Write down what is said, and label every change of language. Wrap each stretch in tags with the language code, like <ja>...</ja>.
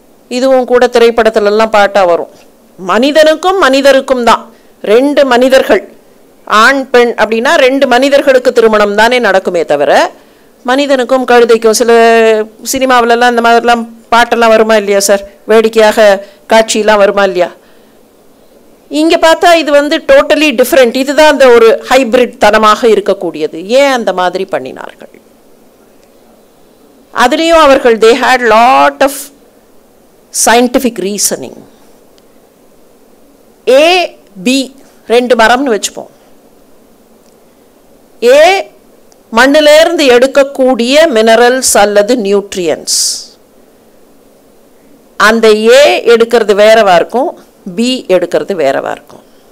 <ta>இதுவும் கூட திரைப்படத்திலெல்லாம் பாட்டாக வரும், மனிதனுக்கும் மனிதருக்கும் தான், 2 மனிதர்கள், ஆண் பெண் அப்படின்னா 2 மனிதர்களுக்கு திருமணம் தானே நடக்குமே தவிர மனிதனுக்கும் கழுதைக்கும். சில சினிமாவிலலாம் இந்த மாதிரிலாம் பாட்டெல்லாம் வருமா இல்லையா சார்? வேடிக்கையாக காட்சியெல்லாம் வருமா இல்லையா? இங்கே பார்த்தா இது</ta> <en>Totally different.</en> <ta>இதுதான் அந்த ஒரு ஹைபிரிட் தனமாக இருக்கக்கூடியது. ஏன் அந்த மாதிரி பண்ணினார்கள்? அதுலேயும் அவர்கள்</ta> <en>they had lot of scientific reasoning.</en> <ta>A, B 2 மரம்னு வச்சுப்போம். A மண்ணிலிருந்து எடுக்கக்கூடிய மினரல்ஸ் அல்லது நியூட்ரியன்ஸ், அந்த ஏ எடுக்கிறது வேறவா இருக்கும், பி எடுக்கிறது வேறவா இருக்கும்.</ta>